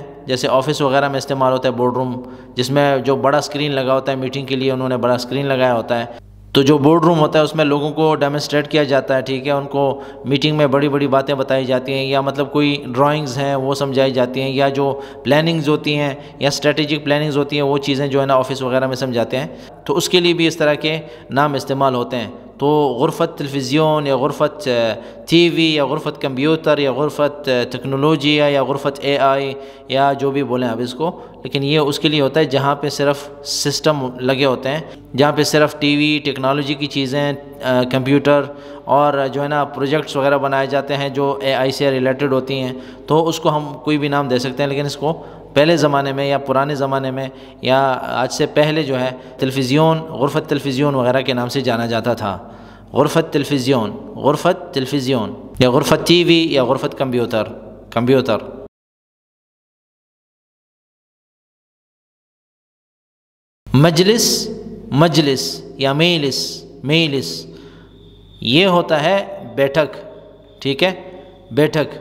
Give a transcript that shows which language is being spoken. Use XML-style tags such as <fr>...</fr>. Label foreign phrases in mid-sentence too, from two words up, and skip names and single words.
<ur>جیسے آفس وغیرہ میں استعمال ہوتا ہے</ur> <en>board room,</en> <ur>جس میں جو بڑا اسکرین لگا ہوتا ہے، میٹنگ کے لیے انہوں نے بڑا اسکرین لگایا ہوتا ہے، تو جو بورڈ روم ہوتا ہے اس میں لوگوں کو ڈیمونسٹریٹ کیا جاتا ہے، ٹھیک ہے، ان کو میٹنگ میں بڑی بڑی باتیں بتائی جاتی ہیں، یا مطلب کوئی ڈرائنگز ہیں وہ سمجھائی جاتی ہیں، یا جو پلاننگز ہوتی ہیں یا</ur> <en>strategic plannings</en> <ur>ہوتی ہیں وہ چیزیں جو ہے نا آفس وغیرہ میں سمجھاتے ہیں، تو اس کے لیے بھی اس طرح کے نام استعمال ہوتے ہیں۔ تو</ur> <ar>غرفت تلویزیون</ar> <ur>یا</ur> <ar>غرفت ٹی وی</ar> <ur>یا</ur> <ar>غرفت کمپیوٹر</ar> <ur>یا</ur> <ar>غرفت ٹیکنالوجی</ar> <ur>یا</ur> <ar>غرفت اے آئی</ar> <ur>یا جو بھی بولیں اب اس کو، لیکن یہ اس کے لیے ہوتا ہے جہاں پہ صرف سسٹم لگے ہوتے ہیں، جہاں پہ صرف ٹی وی، ٹیکنالوجی کی چیزیں، کمپیوٹر اور جو ہے نا پروجیکٹس وغیرہ بنائے جاتے ہیں جو اے آئی سے ریلیٹڈ ہوتی ہیں، تو اس کو ہم کوئی بھی نام دے سکتے ہیں، لیکن اس کو پہلے زمانے میں یا پرانے زمانے میں یا آج سے پہلے جو ہے تلویزیون،</ur> <ar>غرفت تلویزیون</ar> <ur>وغیرہ کے نام سے جانا جاتا تھا۔</ur> <ar>غرفت تلویزیون، غرفت تلویزیون یا غرفت ٹی وی یا غرفت کمپیوٹر۔</ar> <ur>مجلس یا میلس یہ ہوتا ہے بیٹھک، ٹھیک ہے، بیٹھک۔</ur>